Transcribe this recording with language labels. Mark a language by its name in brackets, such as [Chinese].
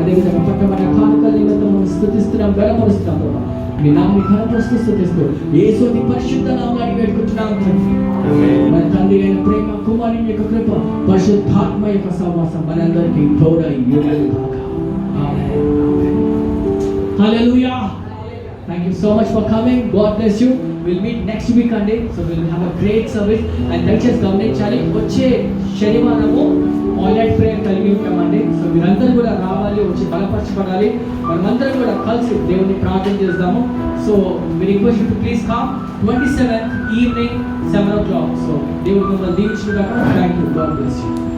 [Telugu] అదేవిధంగా పట్టమైన కానుకల నిమిత్తం మనం స్తుతిస్తున్నాం, బలపరుస్తున్నాం ప్రభావ. మీ నామని కనపరుస్తూ స్తుతిస్తూ యేసుని పరిశుద్ధ నామములో వేడుకుంటున్నాం తండ్రి. మన తండ్రి అయిన ప్రేమ, కుమారుని యొక్క కృప, పరిశుద్ధాత్మ యొక్క సహవాసం మనందరికీ తోడై యుగయుగాక. ఆమేన్. హల్లెలూయా. [English] Thank you so much for coming. God bless you. We'll meet next week Sunday. So we'll have a great service. [Telugu] And దయచేసి గమనించాలి, వచ్చే శనివారము ఆన్లైన్ ప్రేయర్ కలిగి ఉంటామండి. సో మీరందరూ కూడా రావాలి, వచ్చి బలపరచబడాలి. మనమందరం కూడా కలిసి దేవుని ప్రార్థన చేద్దాము. [English] So we request you to please come 27th evening 7 o'clock. So [Telugu] దేవుడు మిమ్మల్ని దీవించుగాక. [English] Thank you. God bless you.